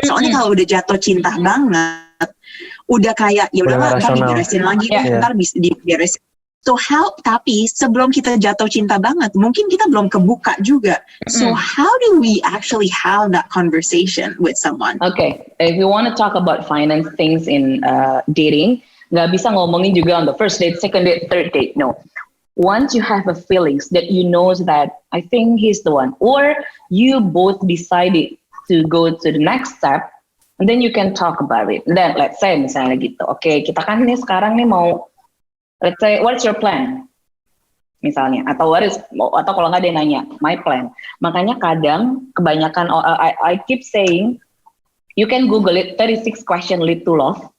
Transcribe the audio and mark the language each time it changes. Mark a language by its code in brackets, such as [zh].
[id] Soalnya kalau udah jatuh cinta banget, udah kayak ya udah ntar diberesin lagi, ntar bisa diberesin. So tapi sebelum kita jatuh cinta banget, mungkin kita belum kebuka juga. [en] So how do we actually have that conversation with someone? Okay, if you want to talk about finance things in dating, [id] nggak bisa ngomongin juga [en] on the first date, second date, third date. No. Once you have a feelings that you know that I think he's the one, or you both decided to go to the next step, and then you can talk about it. Then let's say [id] misalnya gitu, [en] okay, [id] kita kan nih sekarang nih mau, [en] let's say, what's your plan? [id] Misalnya, atau kalau nggak dia nanya, [en] my plan. Makanya kadang kebanyakan, I keep saying, you can Google it, 36 question lead to love.